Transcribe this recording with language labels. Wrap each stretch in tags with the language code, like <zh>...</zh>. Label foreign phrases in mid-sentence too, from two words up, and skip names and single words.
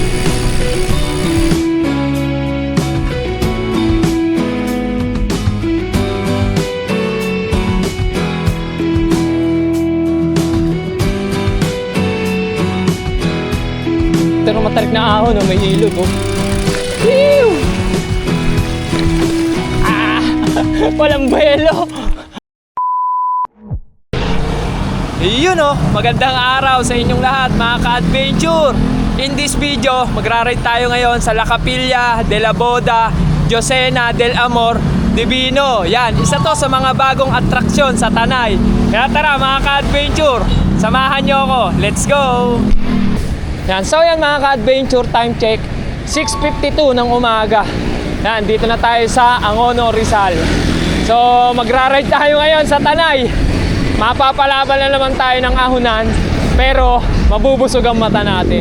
<tl>Pero matarik na ahon, oh, may ilog oh. Whew! Walang buwelo. Yun oh, magandang araw sa inyong lahat mga ka-adventure.</tl> <en>In this video,</en> <tl>magra-ride tayo ngayon sa La Capilla de la Boda, Josena del Amor Divino. Yan, isa to sa mga bagong atraksyon sa Tanay. Kaya tara mga ka-adventure, samahan nyo ako.</tl> <en>Let's go!</en> <tl>Yan, so yan mga ka-adventure,</tl> <en>time check</en> <tl>6:52 ng umaga. Yan, dito na tayo sa Angono, Rizal. So magra-ride tayo ngayon sa Tanay. Mapapalaban na naman tayo ng ahunan, pero mabubusog ang mata natin.</tl>